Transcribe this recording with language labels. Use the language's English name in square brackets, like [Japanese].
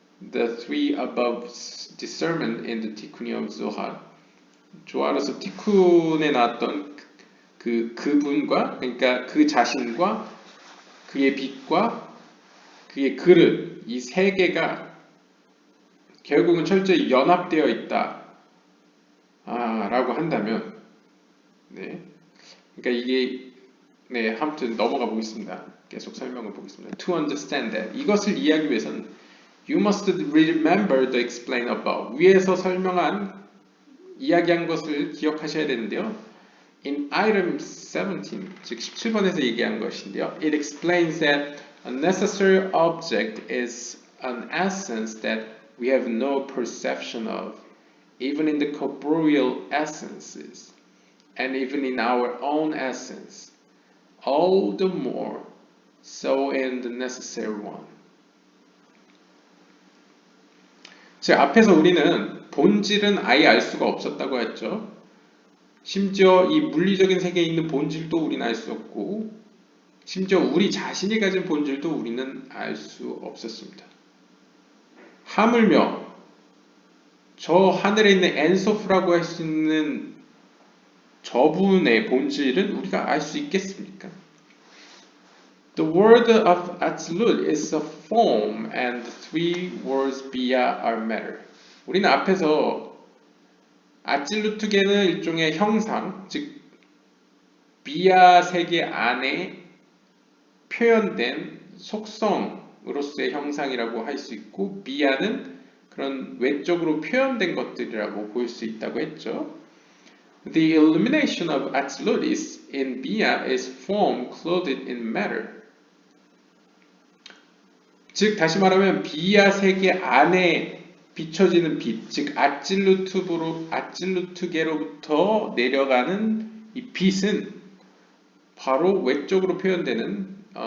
[English] the three above discernment in the tikkun of Zohar [Korean] 조아로서 티쿤에 나왔던 그분과 그러니까 그 자신과 그의 빛과 그의 그릇 이 세 개가 결국은 철저히 연합되어 있다 라고 한다면 네 그러니까 이게 네 아무튼 넘어가 보겠습니다. 계속 설명을 보겠습니다. [English] To understand that [Korean] 이것을 이해하기 위해서는 [English] you must remember the explained above [Korean] 위에서 설명한 이야기한 것을 기억하셔야 되는데요. [English] In item 17, [Korean] 즉 17번에서 얘기한 것인데요. [English] It explains that a necessary object is an essence that we have no perception of, even in the corporeal essences, and even in our own essence, all the more so in the necessary one. [Korean] 즉, 앞에서 우리는 본질은 아예 알 수가 없었다고 했죠. 심지어 이 물리적인 세계에 있는 본질도 우리는 알 수 없고 심지어 우리 자신이 가진 본질도 우리는 알 수 없었습니다. 하물며 저 하늘에 있는 엔소프라고 할 수 있는 저분의 본질은 우리가 알 수 있겠습니까? [English] The word of Atzilut is a form and the three words Bia are matter. [Korean] 우리는 앞에서 아찔루트계는 일종의 형상, 즉 비아 세계 안에 표현된 속성으로서의 형상이라고 할 수 있고 비아는 그런 외적으로 표현된 것들이라고 볼 수 있다고 했죠. [English] The illumination of Atzilut in Bia is form clothed in matter. [Korean] 즉 다시 말하면 비아 세계 안에 비춰지는 빛, 즉 아찔루트계로부터 내려가는 이 빛은 바로 외적으로 표현되는